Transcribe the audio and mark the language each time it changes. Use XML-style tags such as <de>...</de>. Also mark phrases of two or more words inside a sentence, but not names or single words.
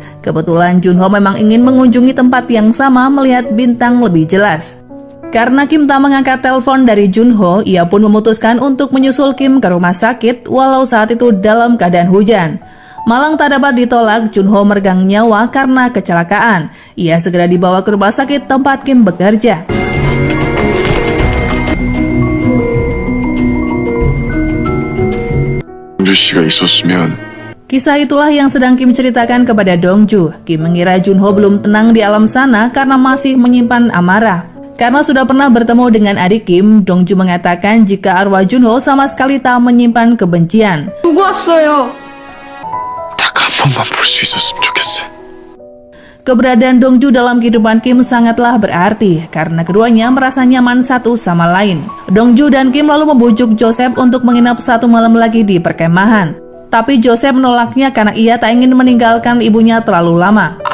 <id>Kebetulan Junho memang ingin mengunjungi tempat yang sama melihat bintang lebih jelas. Karena Kim tak mengangkat telepon dari Junho, ia pun memutuskan untuk menyusul Kim ke rumah sakit walau saat itu dalam keadaan hujan. Malang tak dapat ditolak, Junho meregang nyawa karena kecelakaan. Ia segera dibawa ke rumah sakit tempat Kim bekerja.</id> <ko>동주 씨가 있었으면</ko> <id>Kisah itulah yang sedang Kim ceritakan kepada Dongju. Kim mengira Junho belum tenang di alam sana karena masih menyimpan amarah. Karena sudah pernah bertemu dengan adik Kim, Dongju mengatakan jika arwah Junho sama sekali tak menyimpan kebencian.</id> <ko>두고 왔어요. 딱 한 번만 볼 수 있었으면 좋겠어.</ko> <id>Keberadaan Dongju dalam kehidupan Kim sangatlah berarti karena keduanya merasa nyaman satu sama lain. Dongju dan Kim lalu membujuk Joseph untuk menginap satu malam lagi di perkemahan. Tapi Joseph menolaknya karena ia tak ingin meninggalkan ibunya terlalu lama.</id>